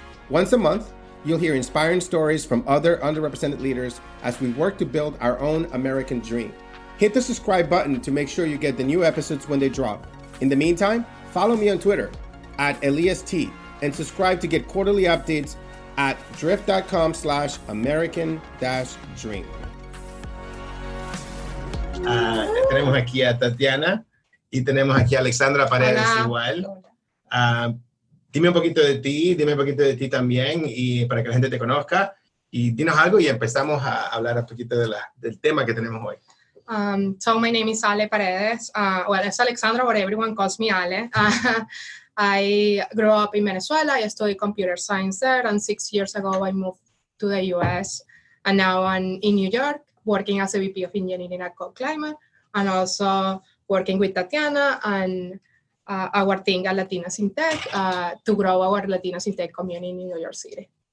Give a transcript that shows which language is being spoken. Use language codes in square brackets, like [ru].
[en] Once a month, you'll hear inspiring stories from other underrepresented leaders as we work to build our own American dream. Hit the subscribe button to make sure you get the new episodes when they drop. In the meantime, follow me on Twitter @EliasT and subscribe to get quarterly updates at drift.com/American-Dream. [es] Tenemos aquí a Tatiana y tenemos aquí a Alexandra Paredes. Hola. Igual. Dime un poquito de ti también, y para que la gente te conozca, y dinos algo y empezamos a hablar un poquito del tema que tenemos hoy. [en] So my name is Ale Paredes. It's Alexandra, but everyone calls me Ale. I grew up in Venezuela. I studied computer science there, and 6 years ago I moved to the US. And now I'm in New York, working as a VP of Engineering at Code Climate, and also working with Tatiana and our team at Latinx in Tech to grow our Latinx in Tech community in New York City.